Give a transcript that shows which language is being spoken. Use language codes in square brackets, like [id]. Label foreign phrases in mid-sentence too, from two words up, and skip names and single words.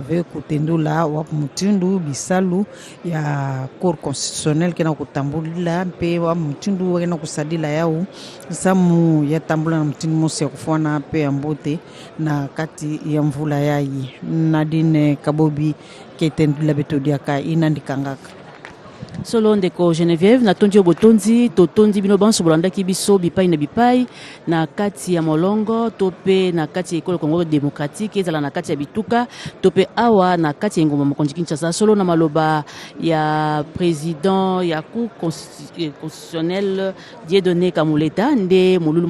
[kg] ve kutendula wa mutindu bisalu ya Cour constitutionnelle kena kutambulila mpe wa mutindu kena kusadila yao samu ya tambula na mutindu mosi ya kufana pe ambote na kati ya mvula yayi Nadine Kabobi ketendula betodiaka inandikangaka [ln] solo ndeko Geneviève na tondi obotondi totondi bino banso bolanda ki biso bipai na bipai na kati ya molongo tope na kati ya ekolo Congo démocratique ezala na kati ya bituka tope awa na kati ya ngoma mokonzi Kinshasa solo na maloba ya président ya Cour constitutionnelle Dieudonné Kamuleta nde molulu